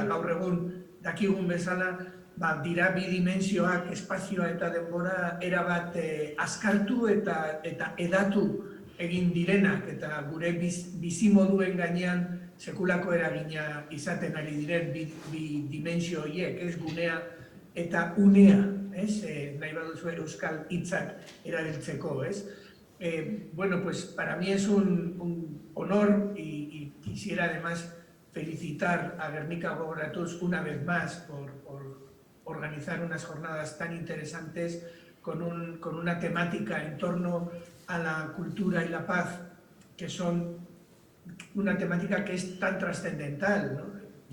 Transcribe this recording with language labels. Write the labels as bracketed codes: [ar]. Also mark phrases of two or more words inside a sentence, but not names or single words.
[eu] Gaur egun dakigun bezala dira bi dimentsioak, espazioa eta denbora erabat azkartu eta edatu egin direnak, eta gure bizimoduen gainean sekulako eragina izaten ari diren bi dimentsio horiek, gunea eta unea, nahi baduzu euskal hitzak erabiltzeko. [es] Bueno, pues para mí es un honor y quisiera además felicitar a Gernika Gogoratuz una vez más por organizar unas jornadas tan interesantes con una temática en torno a la cultura y la paz, que son una temática que es tan trascendental, ¿no?